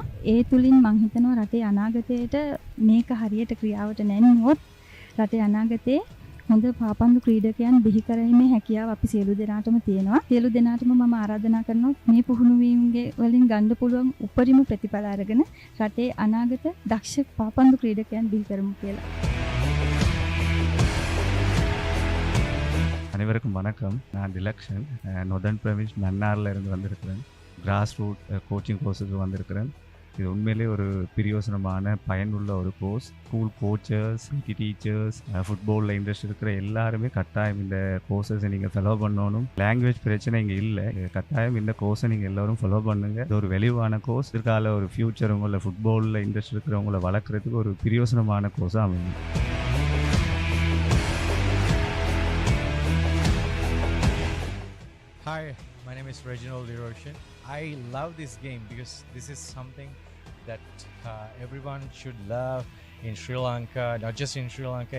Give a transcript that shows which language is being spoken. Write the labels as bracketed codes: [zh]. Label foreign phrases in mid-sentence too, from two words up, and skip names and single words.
[si] ඒ තුලින් මම හිතනවා රටේ අනාගතයට මේක හරියට ක්‍රියාවට නැන්නුවොත් රටේ අනාගතේ හොඳ පාපන්දු ක්‍රීඩකයන් බිහි කරගීමේ හැකියාව අපි සියලු දෙනාටම තියෙනවා. සියලු දෙනාටම මම ආරාධනා කරනවා මේ පුහුණුවීම්ගේ වලින් ගන්න පුළුවන් උපරිම ප්‍රතිඵල අරගෙන රටේ අනාගත දක්ෂ පාපන්දු ක්‍රීඩකයන් බිහි කරමු කියලා. [ta] அனைவருக்கும் வணக்கம். நான் டிலக்ஷன் நொதர்ன் ப்ரொவின்ஸ் மன்னாரில் இருந்து வந்திருக்கிறேன். [en] grass root coaching [ta] கோர்ஸுக்கு வந்திருக்கிறேன். இது உண்மையிலே ஒரு பிரயோசனமான பயனுள்ள ஒரு கோர்ஸ். [en] school coachers, PT teachers, [ta] ஃபுட்பாலில் இன்ட்ரெஸ்ட் இருக்கிற எல்லாருமே கட்டாயம் இந்த கோர்ஸஸை நீங்கள் ஃபாலோ பண்ணணும். லாங்குவேஜ் பிரச்சனை இங்கே இல்லை. கட்டாயம் இந்த கோர்ஸை நீங்கள் எல்லோரும் ஃபாலோ பண்ணுங்கள். இது ஒரு வெளிவான கோர்ஸ். இதற்கால ஒரு ஃப்யூச்சர் உங்களை ஃபுட்பாலில் இன்ட்ரெஸ்ட் இருக்கிறவங்களை வளர்க்குறதுக்கு ஒரு பிரயோசனமான கோர்ஸாக அமையும். [en] Hi, my name is Reginald Eroshin. I love this game because this is something that everyone should love in Sri Lanka, not just in Sri Lanka.